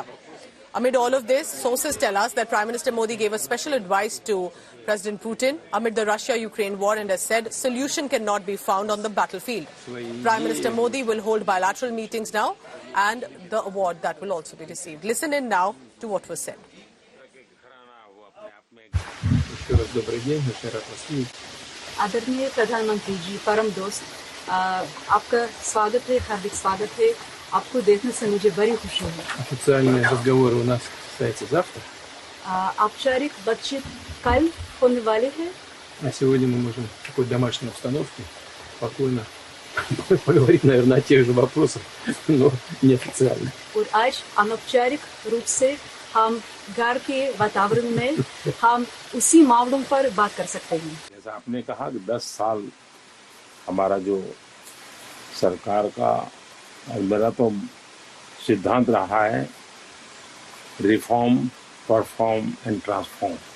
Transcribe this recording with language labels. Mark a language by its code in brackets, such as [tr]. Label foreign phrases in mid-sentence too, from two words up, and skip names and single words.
[en] Amid all of this, sources tell us that Prime Minister Modi gave a special advice to President Putin amid the Russia-Ukraine war and has said solution cannot be found on the battlefield. Prime Minister Modi will hold bilateral meetings now and the award that will also be received. Listen in now to what was said. [hi] आदरणीय प्रधानमंत्री जी, परम दोस्त, आपका स्वागत है, हार्दिक स्वागत है। आपको देखने से मुझे बड़ी खुशी है। [ru] Официальные разговоры у нас состоятся завтра. [hi] औपचारिक बातचीत कल होने वाले हैं। [ru] А сегодня мы можем в такой домашней обстановке спокойно поговорить, наверное, о тех же вопросах, но неофициально. [hi] और आज अनौपचारिक रूप से हम घर के वातावरण में हम उसी मामलों पर बात कर सकते हैं। जैसा आपने कहा कि 10 साल हमारा जो सरकार का और मेरा तो सिद्धांत रहा है [en] reform, perform and transform.